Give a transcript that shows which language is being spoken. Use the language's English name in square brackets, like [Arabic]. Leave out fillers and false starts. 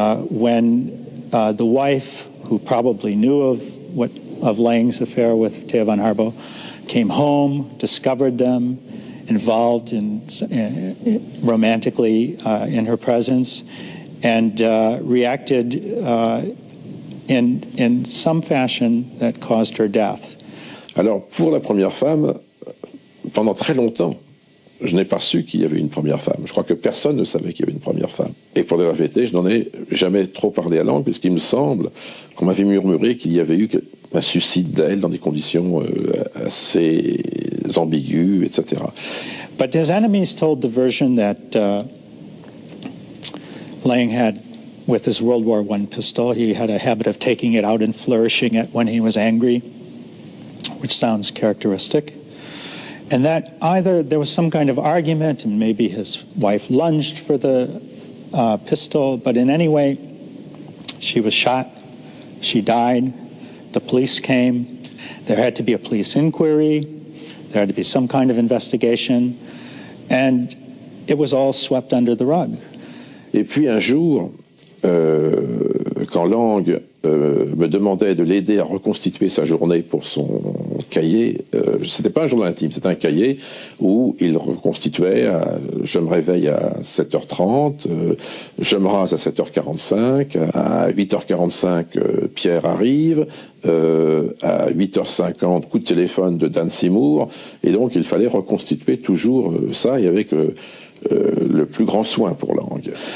[English] when the wife, who probably knew of Lang's affair with Thea von Harbou, came home, discovered them, involved romantically in her presence, and reacted in some fashion that caused her death. [French] Alors, pour la première femme, pendant très longtemps, je n'ai pas su qu'il y avait une première femme. Je crois que personne ne savait qu'il y avait une première femme. Et pour la vérité, je n'en ai jamais trop parlé à Lang, puisqu'il me semble qu'on m'avait murmuré qu'il y avait eu un suicide d'elle dans des conditions assez ambiguës, etc. [English] But his enemies told the version that Lang had, with his World War I pistol, he had a habit of taking it out and flourishing it when he was angry, which sounds characteristic. And that either there was some kind of argument and maybe his wife lunged for the pistol, but in any way, she was shot, she died, the police came, there had to be a police inquiry, there had to be some kind of investigation, and it was all swept under the rug. [French] Et puis un jour, quand Lang me demandait de l'aider à reconstituer sa journée pour son cahier, c'était pas un journal intime, c'était un cahier où il reconstituait, je me réveille à 7h30, je me rase à 7h45, à 8h45 Pierre arrive, à 8h50 coup de téléphone de Dan Seymour, et donc il fallait reconstituer toujours ça, et avec le plus grand soin pour Lang.